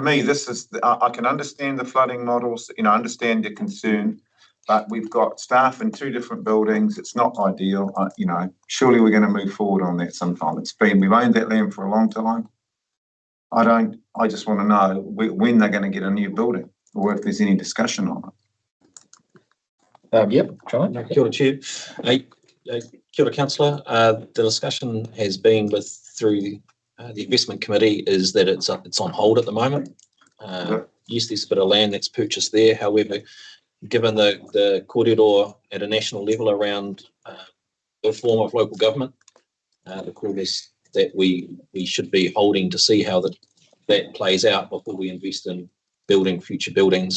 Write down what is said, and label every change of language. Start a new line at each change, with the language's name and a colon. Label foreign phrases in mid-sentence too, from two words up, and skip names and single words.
English: to me, this is, I can understand the flooding models, you know, understand your concern, but we've got staff in 2 different buildings. It's not ideal. You know, surely we're going to move forward on that sometime. We've owned that land for a long time. I just want to know when they're going to get a new building or if there's any discussion on it. yep, John.
Māori: Kia ora, Chair. Kia ora,
English: Councillor. The discussion has been through the investment committee is that it's on hold at the moment. Yes, there's a bit of land that's purchased there. However, given the kōrero at a national level around the form of local government, the call is that we should be holding to see how that plays out before we invest in building future buildings.